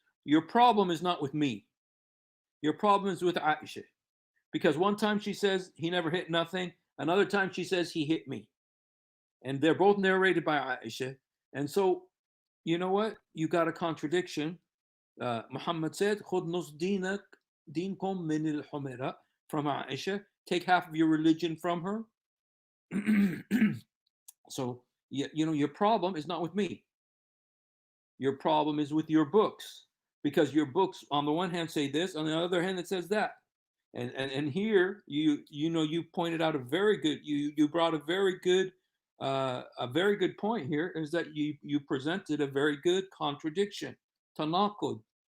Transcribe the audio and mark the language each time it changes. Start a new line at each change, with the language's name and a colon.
English: Your problem is not with me. Your problem is with Aisha. Because one time she says he never hit nothing, another time she says he hit me. And they're both narrated by Aisha. And so, you know what? You got a contradiction. Muhammad said,
Arabic: خُذْ نُصْ دِينكُم مِّنِ الْحُمَيْرَةِ,
English: from Aisha. Take half of your religion from her. So, your problem is not with me. Your problem is with your books. Because your books, on the one hand, say this, on the other hand, it says that. And here, you pointed out you brought a very good point here, is that you presented a very good contradiction. Tanaqud.